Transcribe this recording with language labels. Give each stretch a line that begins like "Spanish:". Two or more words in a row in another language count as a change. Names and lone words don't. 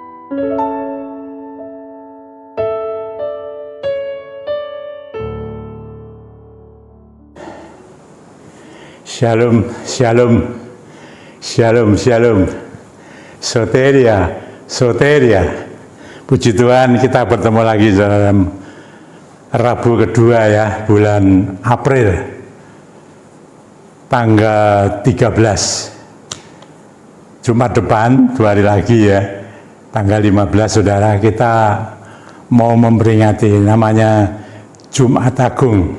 Hebrew: Shalom, shalom, shalom, shalom.
Greek: Soteria, soteria.
Indonesian: Puji Tuhan, kita bertemu lagi dalam Rabu kedua ya, bulan April, tanggal 13. Jumat depan, 2 hari lagi ya, tanggal 15, saudara, kita mau memperingati namanya Jumat Agung.